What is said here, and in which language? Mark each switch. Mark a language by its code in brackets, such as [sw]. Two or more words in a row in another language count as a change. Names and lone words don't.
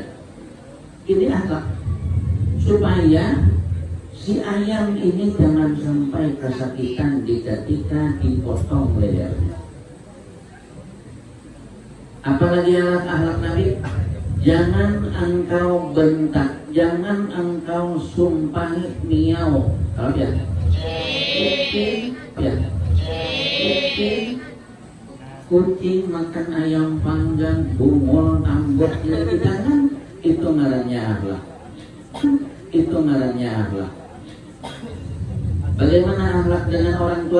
[id] Ini akhlak, supaya si ayam ini jangan sampai kesakitan ketika dipotong lehernya. Apalagi akhlak Nabi, jangan engkau bentak, jangan engkau sumpahi miau. Kalau ya, [bjn] kucing makan ayam panggang, bungul, ambot, jangan. Itu ngarannya akhlak. Itu ngarannya akhlak. [id] Bagaimana akhlak dengan orang tua?